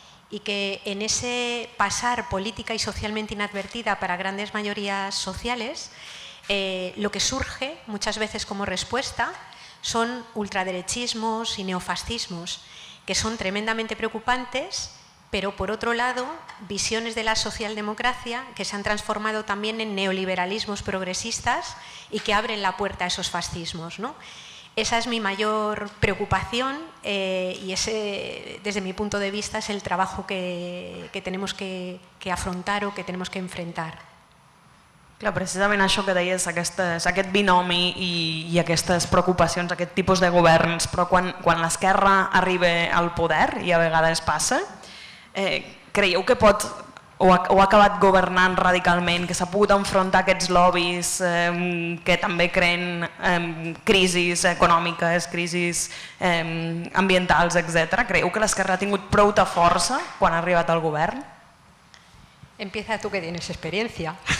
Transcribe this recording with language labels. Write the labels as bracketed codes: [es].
[es] Y que en ese pasar política y socialmente inadvertida para grandes mayorías sociales, lo que surge muchas veces como respuesta son ultraderechismos y neofascismos, que son tremendamente preocupantes, pero por otro lado, visiones de la socialdemocracia que se han transformado también en neoliberalismos progresistas y que abren la puerta a esos fascismos, ¿no? Esa es mi mayor preocupación y ese, desde mi punto de vista, es el trabajo que tenemos que afrontar o que tenemos que enfrentar. [ca] Clar, precisament això que deies, aquest binomi i aquestes preocupacions, aquest tipus de governs, però quan l'esquerra arriba al poder, i a vegades passa, creieu que pot, o ha acabat governant radicalment, que s'ha pogut enfrontar a aquests lobbies que també creen crisis econòmiques, crisis ambientals, etc. Creieu que l'esquerra ha tingut prou de força quan ha arribat al govern? [es] Empieza tú que tienes experiencia.